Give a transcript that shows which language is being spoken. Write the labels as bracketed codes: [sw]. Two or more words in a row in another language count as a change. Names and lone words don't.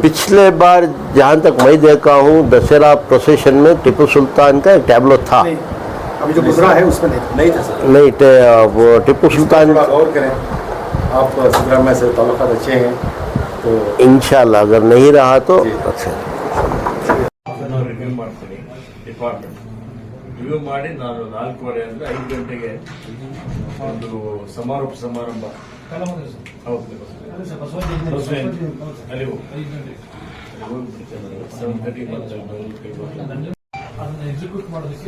[hi] पिछले बार जहाँ तक मैं देखा हूँ दशहरा प्रोसेशन में टिपू सुल्तान का एक टैबलो था, नहीं, अभी जो गुजरा है उसमें नहीं था सर। नहीं वो टिपू सुल्तान, थोड़ा गौर करें, आप सिद्धरामैया से ताल्लुकात अच्छे हैं तो इंशाल्लाह अगर नहीं रहा तो जी। अच्छा। [kn] ಅದನ್ನು ರಿವ್ಯೂ ಮಾಡ್ತೀನಿ [en] department review [kn] ಮಾಡಿ ನಾನು 4:15 ಅಂದರೆ 5 ಗಂಟೆಗೆ ಒಂದು ಸಮಾರೋಪ ಸಮಾರಂಭ ಅಲ್ಲಿ ಎಕ್ಸಿಕ್ಯೂಟ್ ಮಾಡೋದಕ್ಕೆ